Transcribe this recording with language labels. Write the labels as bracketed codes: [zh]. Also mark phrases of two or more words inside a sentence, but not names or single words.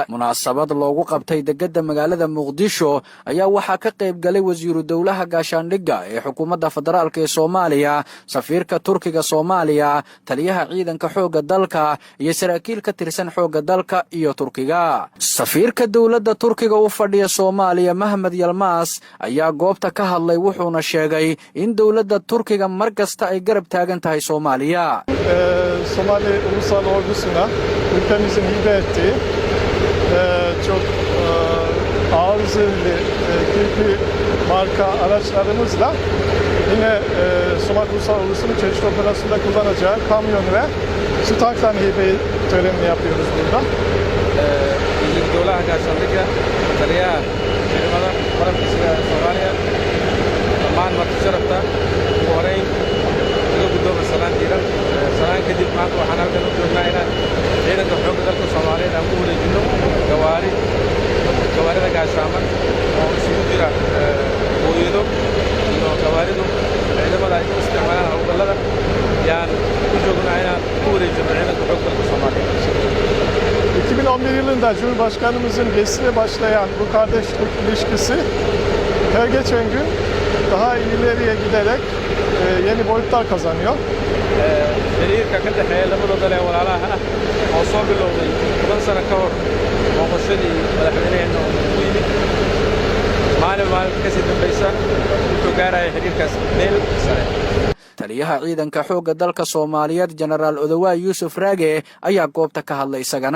[so] Munaasabad loogu qabtay degmada magaalada Muqdisho ayaa waxaa ka qayb galay wasiiru dowlaha gaashaandhigga ee xukuumadda federaalka ee Soomaaliya, safiirka Turkiga Soomaaliya, taliyaha ciidanka xoogga dalka iyo saraakiil ka tirsan xoogga dalka iyo Turkiga. safiirka dowladda Turkiga u fadhiya Soomaaliya Mahmed Yilmaz ayaa goobta ka hadlay wuxuuna sheegay in dowladda Turkiga markasta ay garab taagan tahay Soomaaliya. [tr] Somali Ulusal Ordusuna ülkemizin hibe ettiği çok ağır zırhlı kirpi marka araçlarımızla yine Somali Ulusal Ordusu'nun çeşitli operasyonda kullanacağı kamyon ve su tanklarını hibe törenini yapıyoruz burada. [so] dowlaha gaashaandhigga taliyaha ciidamada qaranka Soomaaliya dhammaan marti sharafta ugu horeyn uga gudoomo salaan diiran salaan kadib maanta waxaan halkan u joognaa inaan ciidanka xoogga dalka Soomaaliyeed aan ku wareejino gawaarida gaashaaman oo isugu jira hooyado iyo gawaaridu ciidamada ay u isticmaalaan howlgallada yaan u joognaa inaan ku wareejino ciidanka xoogga dalka Soomaaliyeed. [tr] 2011 yılında Cumhurbaşkanımızın resmi başlayan bu kardeşlik ilişkisi her geçen gün daha ileriye giderek yeni boyutlar kazanıyor. [so] xiriirka ka dhexeeya labada dal ee walaalaha ah oo soo bilowday 10 sano ka hor booqashadii madaxweynaheena oo ku yimid maalin kasii dambaysa wuxuu gaaraya xiriirkaas meel sare. taliyaha ciidanka xoogga dalka Soomaaliyeed Generaal Odawaay Yuusuf Raage ayaa goobta ka hadlay isagana